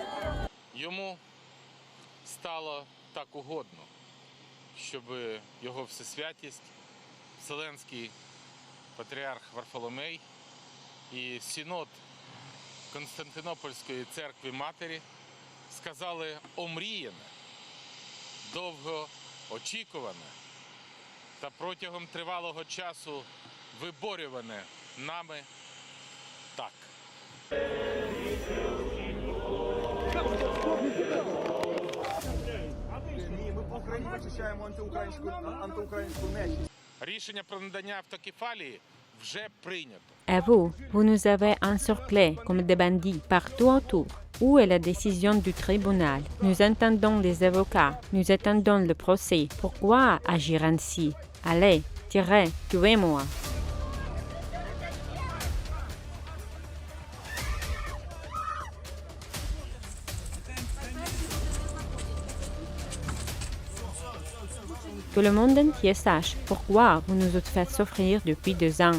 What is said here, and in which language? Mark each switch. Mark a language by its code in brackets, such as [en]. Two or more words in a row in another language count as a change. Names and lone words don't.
[uk] Йому стало так угодно, щоб його всесвятість, Вселенський патріарх Варфоломей і Синод Константинопольської церкви Матері сказали омріяне, довго очікуване та протягом тривалого часу виборюване нами так. Ми по Україні захищаємо антиукраїнську нечість. Рішення про надання автокефалії вже прийнято. [fr] Et vous, vous nous avez encerclés comme des bandits partout autour. Où est la décision du tribunal? Nous entendons les avocats, nous attendons le procès. Pourquoi agir ainsi? Allez, tirez, tuez-moi. Que le monde entier sache pourquoi vous nous avez fait souffrir depuis 2 ans.